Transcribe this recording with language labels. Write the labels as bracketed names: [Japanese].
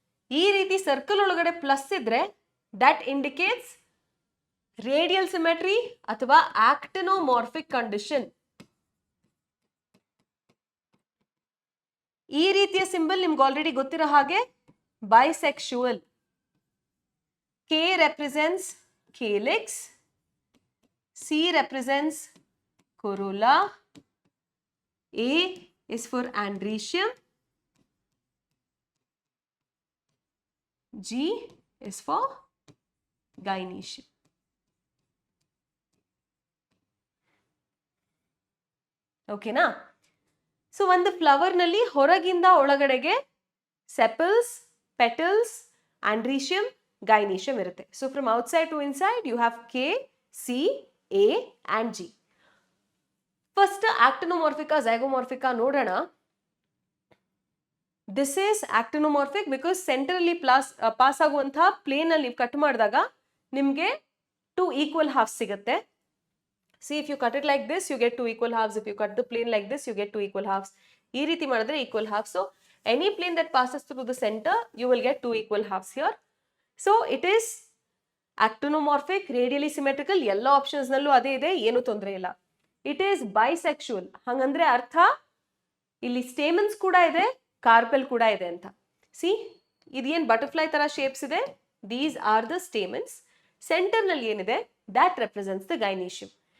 [Kannada] ಈ ರೀತಿ ಸರ್ಕಲ್ ಒಳಗಡೆ ಪ್ಲಸ್ ಇದ್ರೆ [English] that indicates radial symmetry [Kannada] ಅಥವಾ ಆಕ್ಟಿನೋಮಾರ್ಫಿಕ್ ಕಂಡೀಷನ್. ಈ ರೀತಿಯ ಸಿಂಬಲ್ ನಿಮ್ಗೆ ಆಲ್ರೆಡಿ ಗೊತ್ತಿರೋ ಹಾಗೆ ಬೈಸೆಕ್ಶುವಲ್. [English] K represents calyx, C represents corolla, A is for androecium, G is for gynoecium. [Kannada] ಓಕೆನಾ? ಸೊ ಒಂದು ಫ್ಲವರ್ ನಲ್ಲಿ ಹೊರಗಿಂದ ಒಳಗಡೆಗೆ ಸೆಪಲ್ಸ್, ಪೆಟಲ್ಸ್, ಆಂಡ್ರೀಶಿಯಂ, gynoecium ಇರುತ್ತೆ. [English] So from outside to inside you have K, C, A and G. [Kannada] First ಆಕ್ಟಿನೋಮಾರ್ಫಿಕಾ ಝೈಗೋಮಾರ್ಫಿಕಾ ನೋಡೋಣ. [English] this is actinomorphic because [Kannada] ಸೆಂಟರಲ್ಲಿ pass ಆಗುವಂತಹ plane ಅಲ್ಲಿ ನೀವು ಕಟ್ ಮಾಡಿದಾಗ ನಿಮಗೆ 2 ಈಕ್ವಲ್ ಹಾಫ್ ಸಿಗುತ್ತೆ. [English] See, if you cut it like this, you get 2 equal halves. If you cut the plane like this, you get 2 equal halves. [Kannada] ಈ ರೀತಿ ಮಾಡಿದ್ರೆ equal halves. [English] So, any plane that passes through the center, you will get 2 equal halves here. So, it is actinomorphic, radially symmetrical. [Kannada] ಎಲ್ಲ options ನಲ್ಲೂ ಅದೇ ಇದೆ, ಏನು ತೊಂದರೆ ಇಲ್ಲ. [English] It is bisexual. [Kannada] ಹಂಗಂದ್ರೆ ಅರ್ಥ ಇಲ್ಲಿ ಸ್ಟೇಮನ್ಸ್ ಕೂಡ ಇದೆ, ಕಾರ್ಪೆಲ್ ಕೂಡ ಇದೆ ಅಂತ. See, ಇದೇನು ಬಟರ್ಫ್ಲೈ ತರ ಶೇಪ್ಸ್ ಇದೆ. [English] These are the stamens. [Kannada] Centre ನಲ್ಲಿ ಏನಿದೆ, [English] that represents the gynoecium.